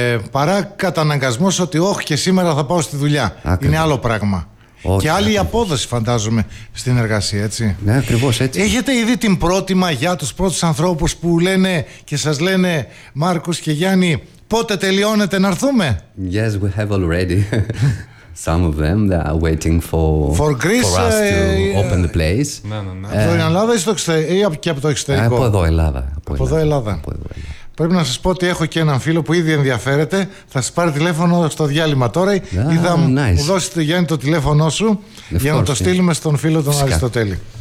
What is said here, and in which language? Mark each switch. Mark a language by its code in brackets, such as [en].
[el] Παρά καταναγκασμός ότι όχι και σήμερα θα πάω στη δουλειά. Ακριβώς. Είναι άλλο πράγμα. Όχι, και άλλη ακριβώς. Απόδοση, φαντάζομαι, στην εργασία, έτσι. Ναι, ακριβώς έτσι. Έχετε ήδη την πρώτη μαγιά, τους πρώτους ανθρώπους που λένε και σας λένε, Μάρκος και Γιάννη, πότε τελειώνετε να έρθουμε? [en] Yes, we have already some of them that are waiting for Greece, for us to open the place. [el] Ναι. Από την Ελλάδα ή και από το εξωτερικό? Από εδώ, Ελλάδα. Από εδώ, Ελλάδα. Πρέπει να σας πω ότι έχω και έναν φίλο που ήδη ενδιαφέρεται. Θα σας πάρει τηλέφωνο στο διάλειμμα τώρα. Μου δώσει το Γιάννη το τηλέφωνό σου για να το στείλουμε στον φίλο τον Αριστοτέλη.